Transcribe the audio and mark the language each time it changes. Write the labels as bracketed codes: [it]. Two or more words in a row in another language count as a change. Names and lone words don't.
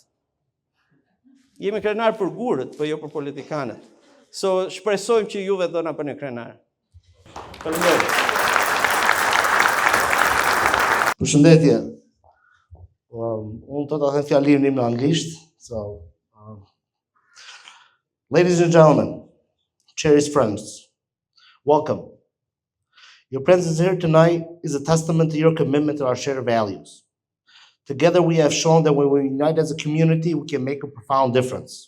[sq] Jemi krenar për gurët, për jo për politikanët. Shpresojmë që juve do na bëni krenar. Faleminderit. Përshëndetje. Unë të them fjalimin në anglisht. [en] Ladies and gentlemen, cherished friends, welcome. Your presence here tonight is a testament to your commitment to our shared values. Together we have shown that when we unite as a community, we can make a profound difference.